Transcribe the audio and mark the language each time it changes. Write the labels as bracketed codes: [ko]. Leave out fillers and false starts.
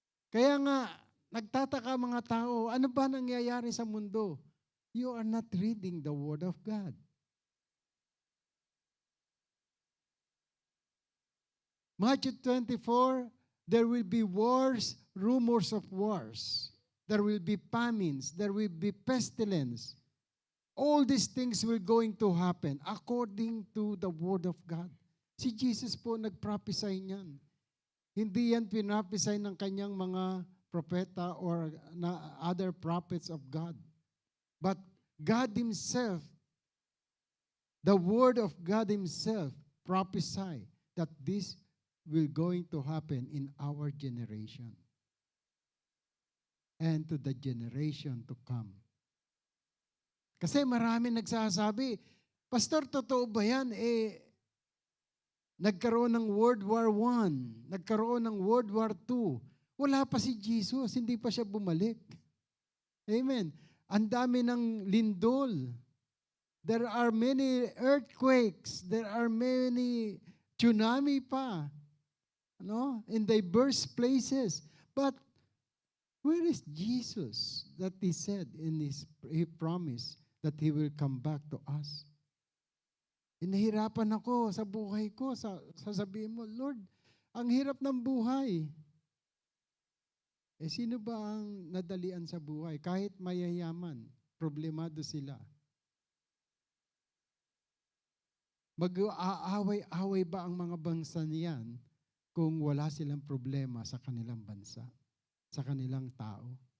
[tl] Kaya nga, nagtataka mga tao, ano ba nangyayari sa mundo? [en] You are not reading the Word of God. Matthew 24, there will be wars, rumors of wars. There will be famines. There will be pestilence. All these things will going to happen according to the Word of God. [tl] Si Jesus po nag-prophesy niyan. Hindi yan pinaprophesy ng kanyang mga propeta [en] or other prophets of God. But God Himself, the Word of God Himself, prophesy that this will going to happen in our generation. and to the generation to come. [tl] Kasi marami nagsasabi, Pastor, totoo ba yan? Nagkaroon ng World War I, nagkaroon ng World War II. Wala pa si Jesus, hindi pa siya bumalik. Amen. Ang dami ng lindol. [en] There are many earthquakes. There are many tsunami pa. In diverse places. But where is Jesus that He said He promised that He will come back to us? [tl] Inahirapan ako sa buhay ko. Sasabihin mo, Lord, ang hirap ng buhay. Sino ba ang nadalian sa buhay? Kahit mayayaman, problemado sila. Mag-aaway-away ba ang mga bansa niyan kung wala silang problema sa kanilang bansa, sa kanilang tao?